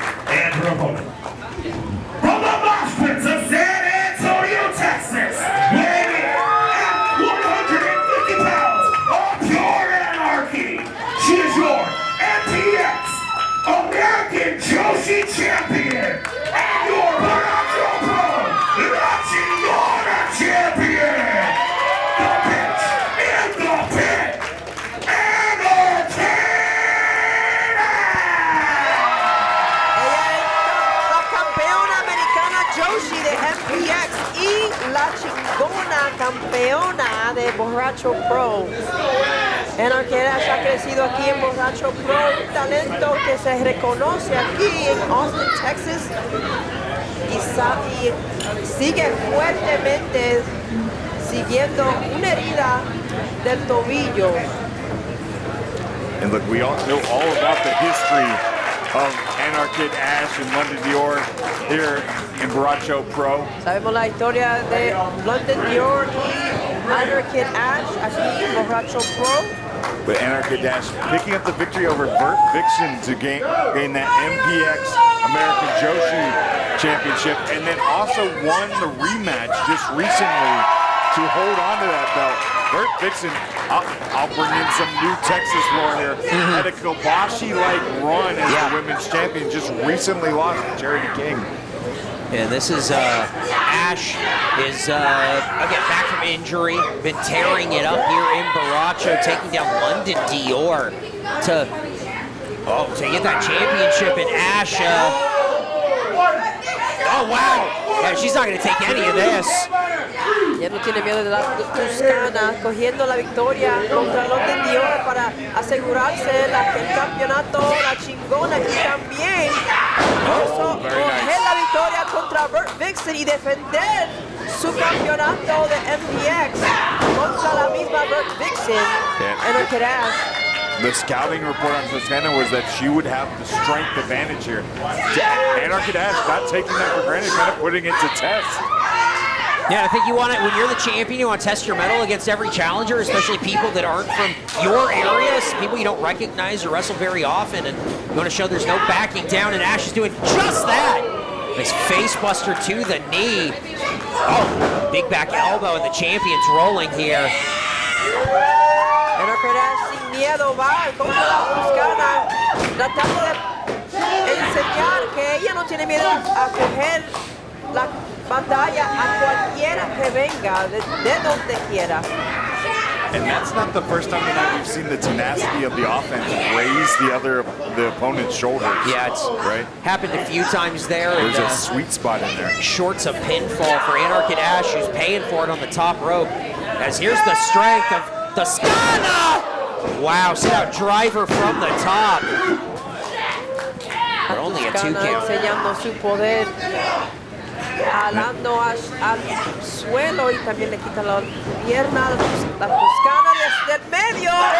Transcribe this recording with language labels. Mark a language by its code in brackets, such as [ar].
[en] And her opponent, from the mosh pits of San Antonio, Texas, weighing in at 150 pounds of pure anarchy, she is your MPX American Joshi Champion and your Borracho Pro La Chingona Champion. The pitch in the pit, Anarchy. [es] Ella es la campeona americana Joshi de MPX y la chingona campeona de Borracho Pro. Anarchy Ash ha crecido aquí en Borracho Pro, un talento que se reconoce aquí en Austin, Texas, y sigue fuertemente siguiendo una herida del tobillo. [en] And look, we all know all about the history of Anarchy Ash and London Dior here in Borracho Pro. [es] Sabemos la historia de London Dior y Anarchy Ash aquí en Borracho Pro. [en] But Anarchy Dash picking up the victory over Bert Vixen to gain that MPX American Joshi Championship, and then also won the rematch just recently to hold on to that belt. Bert Vixen, I'll bring in some new Texas lore here, had a Kobashi-like run as the women's champion, just recently lost to Charity King. And this is Ash is again back from injury, been tearing it up here in Borracho, taking down London Dior to get that championship. And Ash, oh wow, yeah, she's not going to take any of this. [es] Ya no tiene miedo de la Tuscana, cogiendo la victoria contra los de Dior para asegurarse el campeonato, la chingona, y también coger la victoria contra Bert Vixen y defender su campeonato de MPX contra la misma Bert Vixen. [en] Anarchy Dash. The scouting report on Tuscana was that she would have the strength advantage here. Anarchy Dash not taking that for granted, kind of putting it to test. Yeah, I think you want to, when you're the champion, you want to test your mettle against every challenger, especially people that aren't from your areas, people you don't recognize or wrestle very often, and you want to show there's no backing down, and Ash is doing just that. Nice face buster to the knee. Oh, big back elbow, and the champion's rolling here. [es] Anarchy Dash sin miedo va contra la Tuscana, tratando de enseñar que ella no tiene miedo a coger la batalla a cualquiera que venga, de donde quiera. [en] And that's not the first time tonight we've seen the tenacity of the offense raise the opponent's shoulders. Yeah, it's right. Happened a few times there. There's and, a sweet spot in there. Shorts a pinfall for Anarchy Dash, who's paying for it on the top rope. As here's the strength of Tuscana! Wow, see that driver from the top. But only a 2 count. [es] Enseñando su poder, jalando al suelo y también le quita la pierna. La Tuscana desde el medio.